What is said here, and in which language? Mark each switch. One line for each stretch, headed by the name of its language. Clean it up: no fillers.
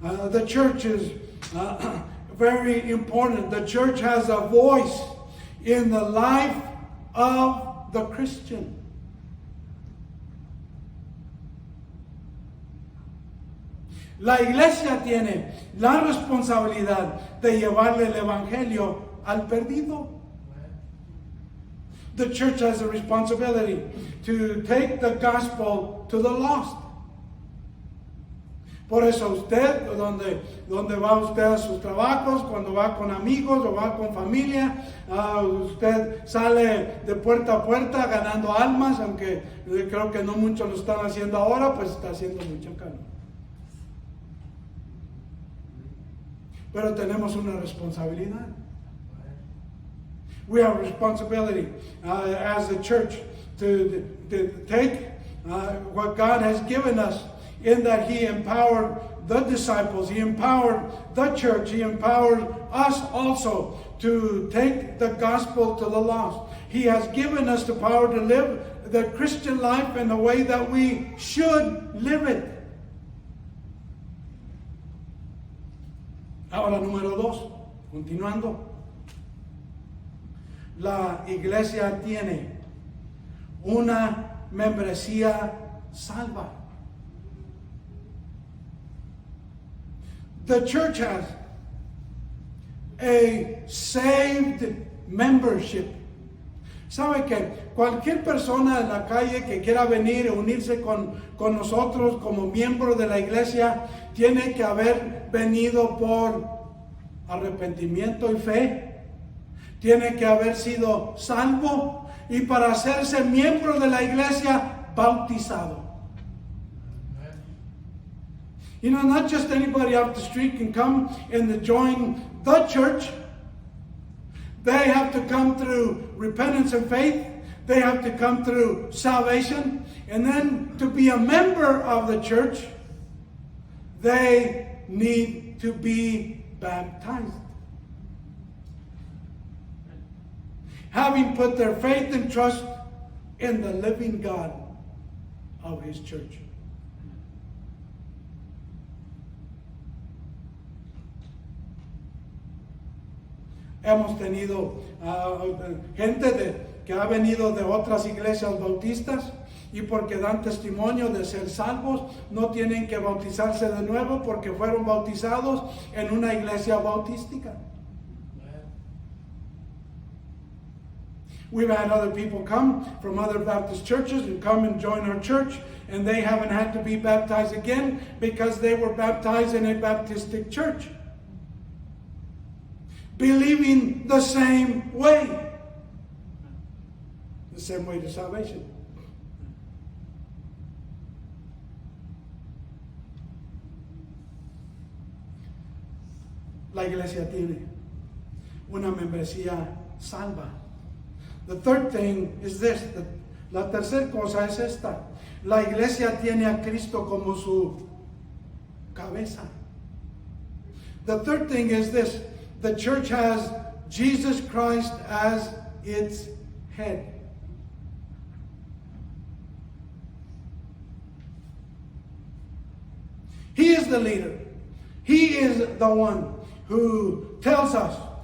English: The church is very important. The church has a voice in the life of the Christian.
Spanish: La iglesia tiene la responsabilidad de llevarle el evangelio al perdido.
English: The church has a responsibility to take the gospel to the lost.
Spanish: Por eso usted, donde va usted a sus trabajos, cuando va con amigos o va con familia, usted sale de puerta a puerta ganando almas, aunque creo que no muchos lo están haciendo ahora, pues está haciendo mucha calma. Pero tenemos una responsabilidad.
English: We have a responsibility as a church to take what God has given us, in that He empowered the disciples, He empowered the church, He empowered us also to take the gospel to the lost. He has given us the power to live the Christian life in the way that we should live it.
Spanish: Ahora, número 2, continuando. La iglesia tiene una membresía salva.
English: The church has a saved membership.
Spanish: ¿Sabe que cualquier persona en la calle que quiera venir o unirse con nosotros como miembro de la iglesia tiene que haber venido por arrepentimiento y fe? Tiene que haber sido salvo y para hacerse miembro de la iglesia, bautizado.
English: You know, not just anybody off the street can come and join the church. They have to come through repentance and faith. They have to come through salvation. And then to be a member of the church, they need to be baptized. Having put their faith and trust in the living God of His church.
Spanish: Hemos tenido gente que ha venido de otras iglesias bautistas y porque dan testimonio de ser salvos, no tienen que bautizarse de nuevo porque fueron bautizados en una iglesia bautística.
English: We've had other people come from other Baptist churches and come and join our church, and they haven't had to be baptized again because they were baptized in a Baptistic church, believing the same way to salvation.
Spanish: La iglesia tiene una membresía salva.
English: The third thing is this.
Spanish: La tercera cosa es esta. La iglesia tiene a Cristo como su cabeza.
English: The third thing is this. The church has Jesus Christ as its head. He is the leader. He is the one who tells us.